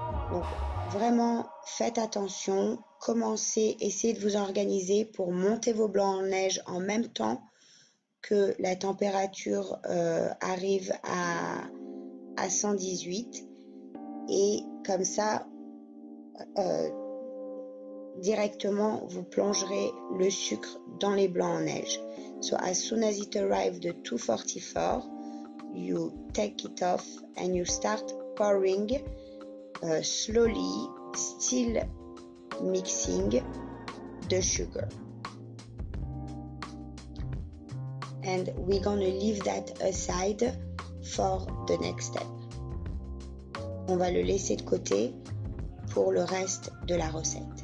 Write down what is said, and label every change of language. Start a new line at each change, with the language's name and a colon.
French: Donc vraiment, faites attention, commencez, essayez de vous organiser pour monter vos blancs en neige en même temps que la température arrive à 118, et comme ça, directement, vous plongerez le sucre dans les blancs en neige.
English: So as soon as it arrives at 244, you take it off and you start pouring slowly, still mixing the sugar. And we're gonna leave that aside for the next step.
French: On va le laisser de côté pour le reste de la recette.